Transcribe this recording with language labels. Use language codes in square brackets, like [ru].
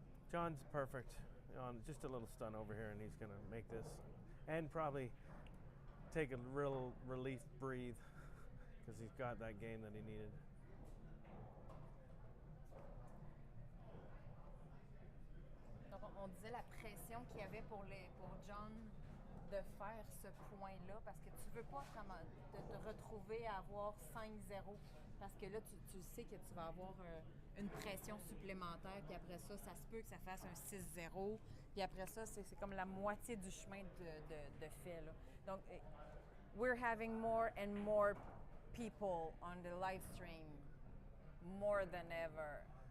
[en] John's perfect. On just a little stun over here, and he's going to make this, and probably take a real relief breathe because he's got that game that he needed. [fr] Donc, on disait la pression qu'il y avait pour John de faire ce point-là, parce que tu veux pas te retrouver à avoir 5-0, parce que là, tu sais que tu vas avoir une pression supplémentaire, puis après ça, ça se peut que ça fasse un 6-0, puis après ça, c'est comme la moitié du chemin de fait, là. Donc, [en] We're having more and more people on the live stream, more than ever.